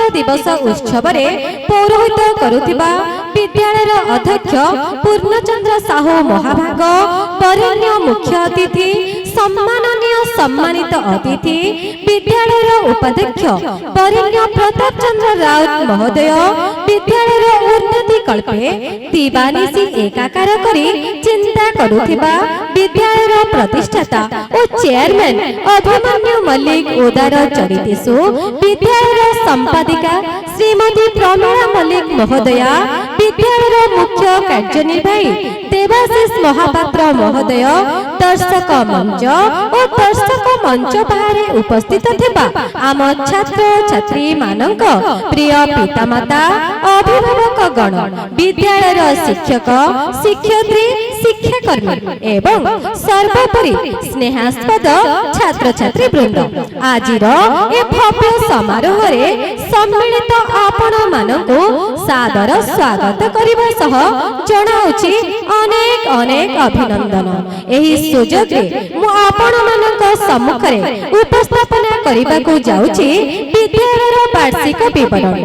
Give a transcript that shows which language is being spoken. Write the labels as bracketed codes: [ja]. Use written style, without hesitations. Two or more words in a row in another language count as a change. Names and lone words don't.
[or] ଦିବସ ଉତ୍ସବ ରେ ପୌରୋହିତ କରୁଥିବା ବିଦ୍ୟାଳୟର ଅଧ୍ୟକ୍ଷ ପୂର୍ଣ୍ଣଚନ୍ଦ୍ର ସାହୁ ମହାଭାଗ ବରେଣ୍ୟ ମୁଖ୍ୟ ଅତିଥି ସମ୍ମାନନୀୟ ସମ୍ମାନିତ ଅତିଥି ବିଦ୍ୟାଳୟର ଉପାଧ୍ୟକ୍ଷ ବରେଣ୍ୟ ପ୍ରତାପ ଚନ୍ଦ୍ର ରାଉତ ମହୋଦୟ ବିଦ୍ୟାଳୟର ଉନ୍ନତି କଳ୍ପେ ଦିବାନିଶି ଏକାକାର କରି ଚିନ୍ତା କରୁଥିବା ବିଦ୍ୟାଳୟର ପ୍ରତିଷ୍ଠାତା ଓ ଚେୟାରମ୍ୟାନ ଅଭିମନ୍ୟୁ ମଲ୍ଲିକ ଉଦାର ଚରିତେଷୁ ବିଦ୍ୟାଳୟର ସମ୍ପାଦିକା ଶ୍ରୀମତୀ ପ୍ରମିଳା ମଲ୍ଲିକ ମହୋଦୟା ବିଦ୍ୟାଳୟର ମୁଖ୍ୟ କାର୍ଯ୍ୟନିର୍ବାହୀ ଦେବାଶିଷ ମହାପାତ୍ର ମହୋଦୟ ଦର୍ଶକ ମଞ୍ଚ ଓ ଦର୍ଶକ ମଞ୍ଚ ବାହାର ଉପସ୍ଥିତ ଥିବା ଆମ ଛାତ୍ର ଛାତ୍ରୀ ମାନଙ୍କ ପ୍ରିୟ ପିତାମାତା ଅଭିଭାବକ ଗଣ ବିଦ୍ୟାଳୟର ଶିକ୍ଷକ ଶିକ୍ଷୟିତ୍ରୀ ଶିକ୍ଷାକର୍ମୀ ଏବଂ ସର୍ବୋପରି ସ୍ନେହାସ୍ପଦ ଛାତ୍ର ଛାତ୍ରୀ ବୃନ୍ଦ ଆଜିର ଏ ଭବ୍ୟ ସମାରୋହ ରେ ସମ୍ମିଳିତ ଆପଣ ମାନଙ୍କୁ ସାଦର ସ୍ୱାଗତ କରିବା ସହ ଜଣାଉଛି ଅନେକ ଅନେକ ଅଭିନନ୍ଦନ। ଏହି ସୁଯୋଗ ରେ ମୁଁ ଆପଣ ମାନଙ୍କ ସମ୍ମୁଖ ରେ ଉପସ୍ଥାପନା କରିବାକୁ ଯାଉଛି ବିଦ୍ୟାଳୟର ବାର୍ଷିକ ବିବରଣୀ।